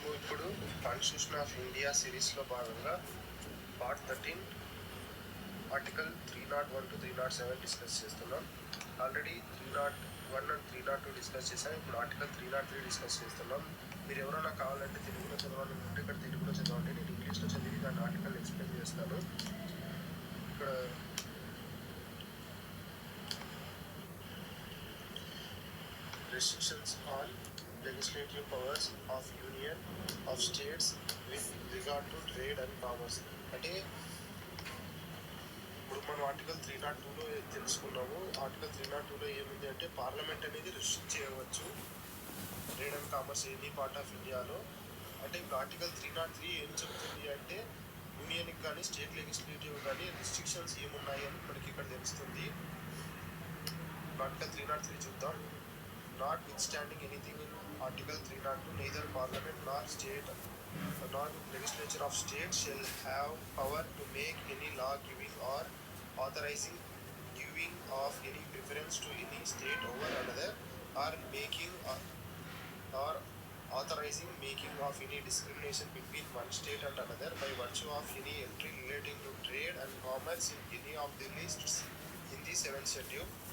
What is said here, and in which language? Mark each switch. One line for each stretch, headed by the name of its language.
Telugu: ఇప్పుడు constitution of India సిరీస్లో భాగంగా పార్ట్ 13 ఆర్టికల్ 301 to 307 డిస్కస్ చేస్తున్నాం. ఆల్రెడీ 301 అండ్ 302 డిస్కస్ చేసాం. ఇప్పుడు ఆర్టికల్ 303 డిస్కస్ చేస్తున్నాం. మీరు ఎవరైనా కావాలంటే తెలుగులో చదవాలనుకుంటే ఇక్కడ తెలుగులో చదవండి. నేను ఇంగ్లీష్లో చదివి దాని ఆర్టికల్ ఎక్స్ప్లెయిన్ చేస్తాను. ఇక్కడ
English: restrictions on legislative powers of union of states with regard to trade and commerce.
Telugu: అంటే ఇప్పుడు మనం ఆర్టికల్ 302లో తెలుసుకున్నాము. ఆర్టికల్ 302లో ఏముంది అంటే పార్లమెంట్ అనేది రిస్ట్రిక్ట్ చేయవచ్చు trade and commerce any part of ఇండియాలో. అంటే ఇప్పుడు ఆర్టికల్ 303 ఏం చెప్తుంది అంటే యూనియన్కి కానీ స్టేట్ లెజిస్లేటివ్ కానీ రిస్ట్రిక్షన్స్ ఏమున్నాయి అని మనకి ఇక్కడ తెలుస్తుంది. ఆర్టికల్ 303 చూద్దాం.
English: Notwithstanding anything in Article 302, neither Parliament nor legislature of state shall have power to make any law giving or authorizing giving of any preference to any state over another, or making or authorizing making of any discrimination between one state and another by virtue of any entry relating to trade and commerce in any of the lists in the 7th schedule.